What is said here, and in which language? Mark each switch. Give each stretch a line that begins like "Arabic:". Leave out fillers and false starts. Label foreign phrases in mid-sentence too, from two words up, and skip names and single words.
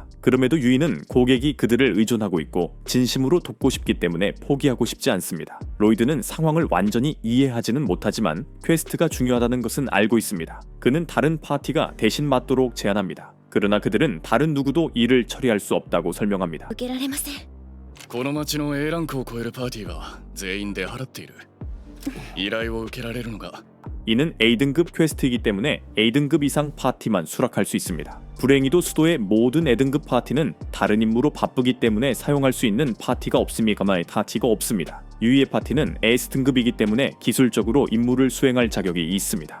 Korean: 그럼에도 유이는 고객이 그들을 의존하고 있고 진심으로 돕고 싶기 때문에 포기하고 싶지 않습니다. 로이드는 상황을 완전히 이해하지는 못하지만 퀘스트가 중요하다는 것은 알고 있습니다. 그는 다른 파티가 대신 맡도록 제안합니다. 그러나 그들은 다른 누구도 일을 처리할 수 없다고 설명합니다.
Japanese: 受けられません。この町の A ランクを超えるパーティーは全員出払っている。依頼を受けられるのが
Korean: 이는 A등급 퀘스트이기 때문에 A등급 이상 파티만 수락할 수 있습니다. 불행히도 수도의 모든 A등급 파티는 다른 임무로 바쁘기 때문에 사용할 수 있는 파티가 없습니다만 파티가 없습니다. 유이의 파티는 S등급이기 때문에 기술적으로 임무를 수행할 자격이 있습니다.